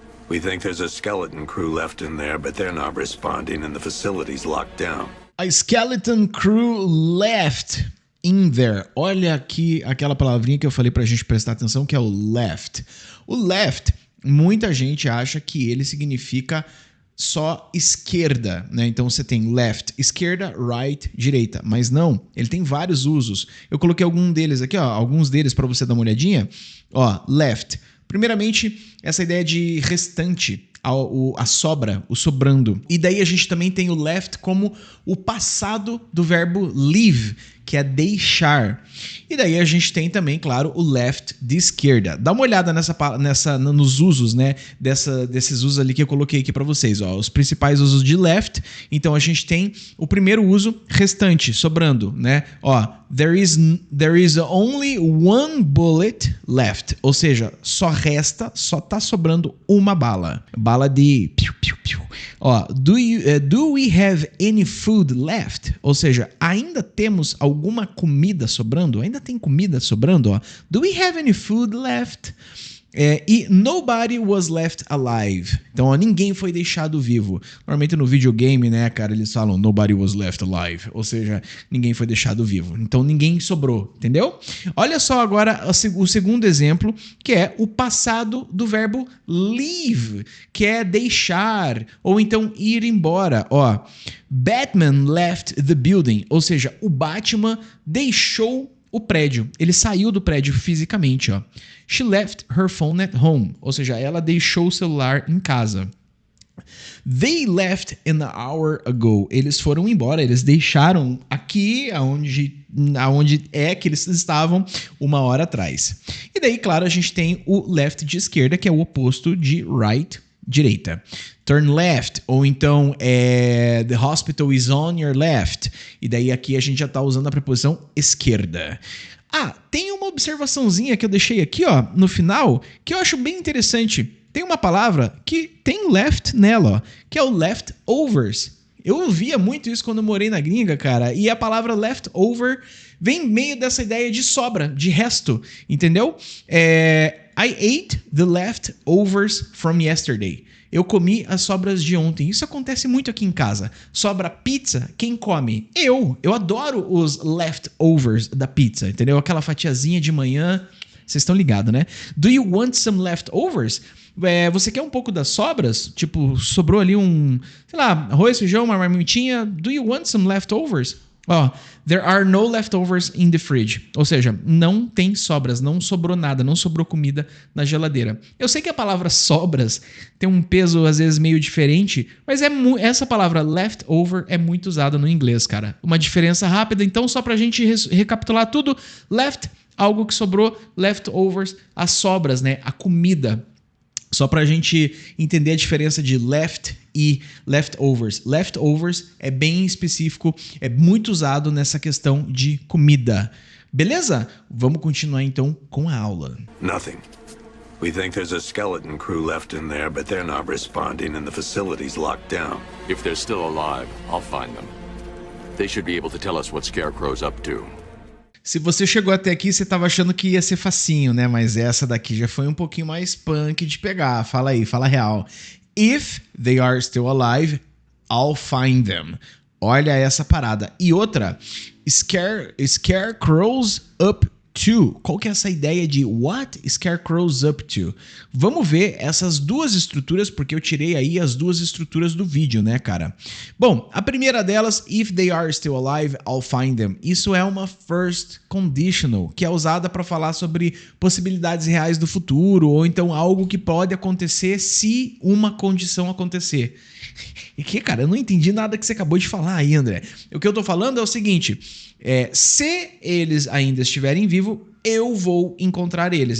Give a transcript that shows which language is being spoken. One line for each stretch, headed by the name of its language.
English: We think there's a skeleton crew left in there, but they're not responding and the facility's locked down. A skeleton crew left in there.
Portuguese: Olha aqui aquela palavrinha que eu falei pra gente prestar atenção, que é o left. O left, muita gente acha que ele significa só esquerda, né? Então você tem left, esquerda, right, direita. Mas não, ele tem vários usos. Eu coloquei alguns deles aqui, ó, alguns deles para você dar uma olhadinha. Ó, left. Primeiramente, essa ideia de restante, a sobra, o sobrando. E daí a gente também tem o left como o passado do verbo leave, que é deixar. E daí a gente tem também, claro, o left de esquerda. Dá uma olhada nos usos, né? Desses usos ali que eu coloquei aqui para vocês. Ó, os principais usos de left. Então a gente tem o primeiro uso, restante, sobrando, né?
English: Ó, there is only one bullet left.
Portuguese: Ou seja, só tá sobrando uma bala. Bala de piu, piu, piu.
English: Ó, do we have any food left?
Portuguese: Ou seja, ainda temos alguma comida sobrando? Ainda tem comida sobrando? Ó.
English: Do we have any food left?
Portuguese: E
English: nobody was left alive.
Portuguese: Então, ó, ninguém foi deixado vivo. Normalmente no videogame, né, cara, eles falam
English: nobody was left alive.
Portuguese: Ou seja, ninguém foi deixado vivo. Então, ninguém sobrou, entendeu? Olha só agora o segundo exemplo, que é o passado do verbo leave, que é deixar, ou então ir embora. Ó,
English: Batman left the building.
Portuguese: Ou seja, o Batman deixou o prédio. Ele saiu do prédio fisicamente, ó.
English: She left her phone at home.
Portuguese: Ou seja, ela deixou o celular em casa.
English: They left an hour ago.
Portuguese: Eles foram embora, eles deixaram aqui aonde é que eles estavam uma hora atrás. E daí, claro, a gente tem o left de esquerda, que é o oposto de right, direita.
English: Turn left,
Portuguese: ou então
English: the hospital is on your left.
Portuguese: E daí aqui a gente já está usando a preposição esquerda. Ah, tem uma observaçãozinha que eu deixei aqui, ó, no final, que eu acho bem interessante. Tem uma palavra que tem left nela, ó, que é o leftovers. Eu ouvia muito isso quando eu morei na gringa, cara, e a palavra leftover vem meio dessa ideia de sobra, de resto, entendeu?
English: I ate the leftovers from yesterday.
Portuguese: Eu comi as sobras de ontem. Isso acontece muito aqui em casa. Sobra pizza, quem come? Eu adoro os leftovers da pizza, entendeu? Aquela fatiazinha de manhã. Vocês estão ligados, né?
English: Do you want some leftovers?
Portuguese: Você quer um pouco das sobras? Tipo, sobrou ali sei lá, arroz, feijão, uma marmitinha.
English: Do you want some leftovers? Ó, there are no leftovers in the fridge.
Portuguese: Ou seja, não tem sobras, não sobrou nada, não sobrou comida na geladeira. Eu sei que a palavra sobras tem um peso às vezes meio diferente, mas essa palavra leftover é muito usada no inglês, cara. Uma diferença rápida, então só pra gente recapitular tudo. Left, algo que sobrou, leftovers, as sobras, né? A comida. Só pra gente entender a diferença de left e leftovers. Leftovers é bem específico, é muito usado nessa questão de comida. Beleza? Vamos continuar então com a aula.
English: Nothing. We think there's a skeleton crew left in there, but they're not responding and the facility's locked down. If they're still alive, I'll find them. They should be able to tell us what Scarecrow's up to.
Portuguese: Se você chegou até aqui, você tava achando que ia ser facinho, né? Mas essa daqui já foi um pouquinho mais punk de pegar. Fala aí, fala real.
English: If they are still alive, I'll find them.
Portuguese: Olha essa parada. E outra,
English: Scarecrow's up to?
Portuguese: Qual que é essa ideia de
English: what Scarecrow's up to?
Portuguese: Vamos ver essas duas estruturas, porque eu tirei aí as duas estruturas do vídeo, né, cara? Bom, a primeira delas,
English: if they are still alive, I'll find them.
Portuguese: Isso é uma first conditional, que é usada para falar sobre possibilidades reais do futuro, ou então algo que pode acontecer se uma condição acontecer. E que, cara, eu não entendi nada que você acabou de falar aí, André. O que eu tô falando é o seguinte, se eles ainda estiverem vivos, eu vou encontrar eles.